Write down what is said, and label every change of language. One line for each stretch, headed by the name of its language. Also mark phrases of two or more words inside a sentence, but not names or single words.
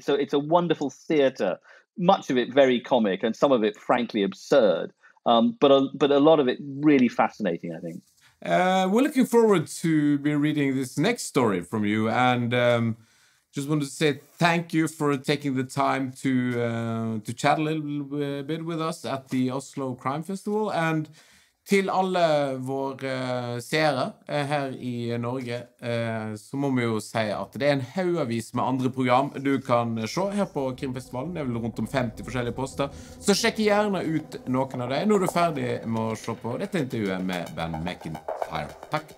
English: It's a wonderful theater, much of it very comic and some of it frankly absurd, but a lot of it really fascinating, I think. We're looking forward to be reading this next story from you, and just wanted to say thank you for taking the time to chat a little bit with us at the Oslo Crime Festival.
Norwegian: And til alle våre seere her I Norge, så må vi jo si at det en haugavis med andre program du kan se her på Krimfestivalen. Det vel rundt om 50 forskjellige poster. Så sjekk gjerne ut noen av dem når du ferdig med å se på dette intervjuet med Ben Macintyre.